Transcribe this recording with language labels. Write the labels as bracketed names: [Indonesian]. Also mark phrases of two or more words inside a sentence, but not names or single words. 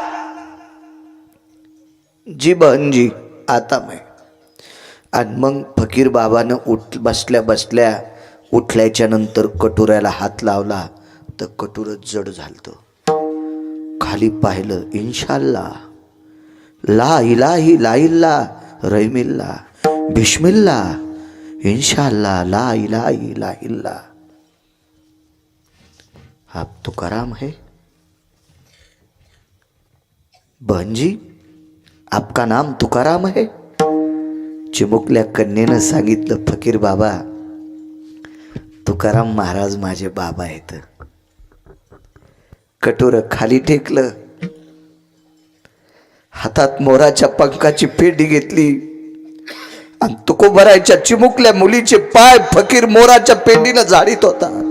[Hindi] जी बहनजी आता मैं. [Marathi] आणि मग फकीर बाबानं बसल्या उठल्याच्या नंतर कटोऱ्याला हात लावला तर कटोरं जड झालतं. खाली पाहिलं, [Arabic] إن شاء الله لا إله إلا رحيم الله بسم الله إن شاء الله لا إله إلا. [Hindi] आप तुकाराम है? बहन जी आपका नाम तुकाराम है? [Marathi] चिमुकल्या कन्येनं सांगितलं, फकीर बाबा तुकाराम महाराज माझे बाबा आहेत। कटोरं खाली टेकलं, हातात मोराच्या पंखाची पेटी घेतली आणि तुकोबरायच्या चिमुकल्या मुलीचे पाय फकीर मोराच्या पेंडीनं झाडीत होता।